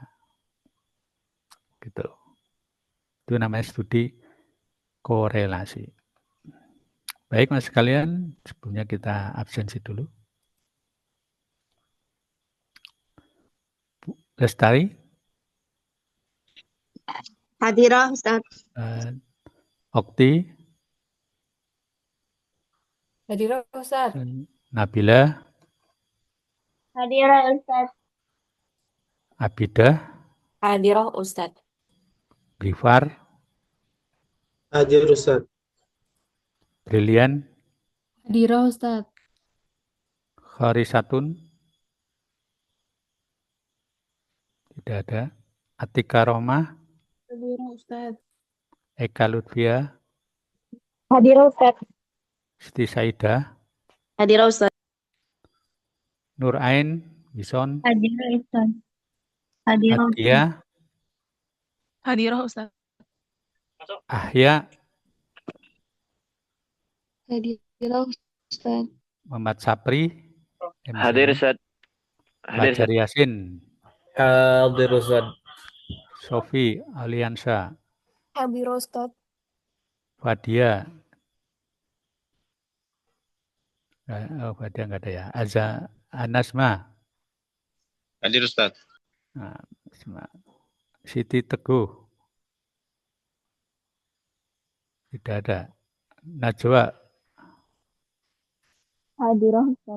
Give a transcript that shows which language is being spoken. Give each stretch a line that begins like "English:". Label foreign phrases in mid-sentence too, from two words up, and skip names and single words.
Indonesian: Gitu. Itu namanya studi korelasi. Baik Mas sekalian, sebelumnya kita absensi dulu. Bu Lestari. Hadirah Ustaz. Okti. Hadirah Ustaz. Nabila. Hadirah Ustaz. Abidah. Hadirah Ustaz. Brifar. Hadir Ustaz. Brilian. Hadirah Ustaz. Kharisatun. Tidak ada. Atika Rohmah. Hadirah Ustaz. Eka Lutfia. Hadirah Ustaz. Siti Saidah. Hadirah Ustaz. Nur Ain. Bison. Hadirah Ustaz. Hadirah Ustaz. Adia. Hadirah Ustaz. Ahya. Hadirah Ustaz. Muhammad Sapri. Hadir Ustaz. Hadir Fajar Ustaz. Yasin. Hadir Ustaz. Sofi Aliansa. Hadirah Ustaz. Fadia. Oh, Fadia enggak ada ya. Anasma. Hadir Ustaz. Nah, Siti Teguh. Tidak ada. Najwa. Hadirah Ustaz.